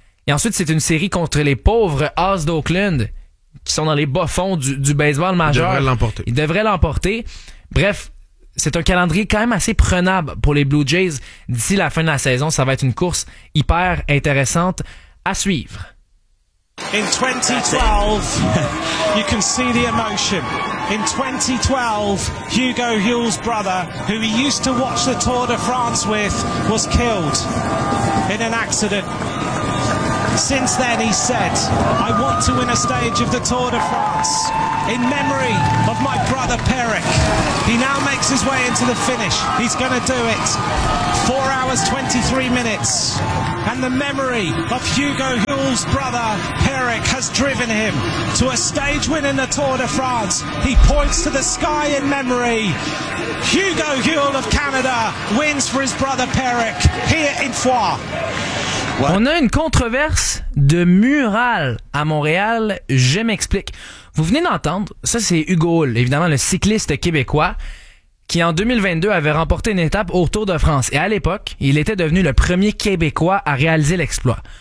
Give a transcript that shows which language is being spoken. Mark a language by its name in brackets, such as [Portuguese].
[French] Et ensuite, c'est une série contre les pauvres As d'Oakland qui sont dans les bas-fonds du baseball majeur. Ils devraient l'emporter. Ils devraient l'emporter. Bref, c'est un calendrier quand même assez prenable pour les Blue Jays. D'ici la fin de la saison, ça va être une course hyper intéressante à suivre. [English] In 2012, you can see the emotion. In 2012, Hugo Hull's brother, who he used to watch the Tour de France with, was killed in an accident. Since then, he said, I want to win a stage of the Tour de France in memory of my brother Pérec. He now makes his way into the finish. He's going to do it. 4 hours, 23 minutes. and the memory of Hugo Hull's brother, Pierrick, has driven him to a stage win in the Tour de France. He points to the sky in memory. Hugo Hull of Canada wins for his brother, Pierrick, here in Foix. What? [French] On a une controverse de mural à Montréal, je m'explique. Vous venez d'entendre, ça c'est Hugo Hull, évidemment le cycliste québécois, qui en 2022 avait remporté une étape au Tour de France. Et à l'époque, il était devenu le premier Québécois à réaliser l'exploit.